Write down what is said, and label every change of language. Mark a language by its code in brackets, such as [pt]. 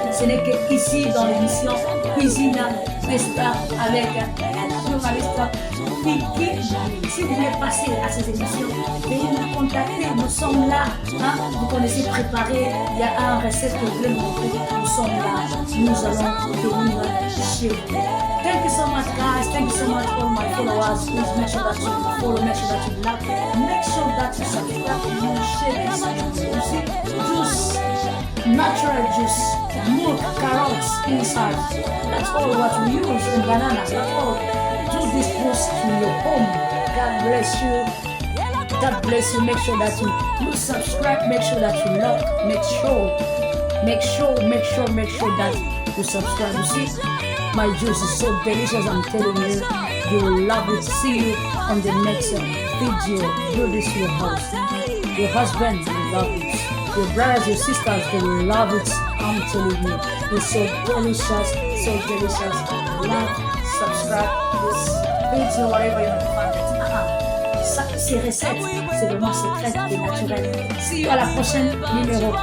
[fr] Ce n'est qu'ici dans l'émission Cuisine des Stars avec la journaliste Vicky. Si vous voulez passer à ces émissions, veuillez nous contacter. Nous sommes là. Hein? Vous connaissez préparer. Il y a un recette que vous voulez montrer. Nous sommes là. Nous allons venir chez vous. [en] Thank you so much, guys. Thank you so much, all my followers. Please make sure that you follow, make sure that you like, make sure that you subscribe, you share this. You see, juice, natural juice, milk, carrots inside. That's all what we use in banana. That's all. Do this juice to your home. God bless you. God bless you. Make sure that you subscribe. Make sure that you like. Make sure that you subscribe. You see. My juice is so delicious, I'm telling you. You will love it. See you on the next video. Do this to your house. Your husband will love it. Your brothers, your sisters, they will love it. I'm telling you. It's so delicious, so delicious. Like, subscribe this video, whatever you want to find it. [fr] Ça, ces recettes, c'est vraiment secret et naturel. [en] See you [fr] à la prochaine numéro.